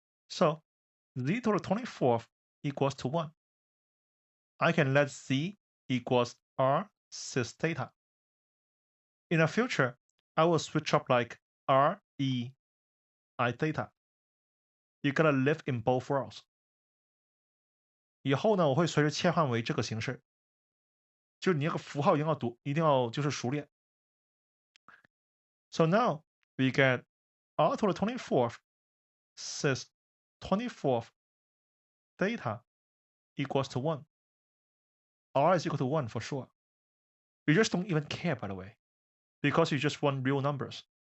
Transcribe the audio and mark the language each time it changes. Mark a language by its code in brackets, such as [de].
[en] So z to the 24th equals to 1. I can let z equals r cis theta. In the future, I will switch up like r, e, I theta. You gotta live in both worlds. [zh] 以后呢，我会随时切换为这个形式，就是你那个符号一定要就是熟练。 [en] So now we get r to the 24th cis 24th theta equals to 1. R is equal to 1 for sure. You just don't even care, by the way, because you just want real numbers.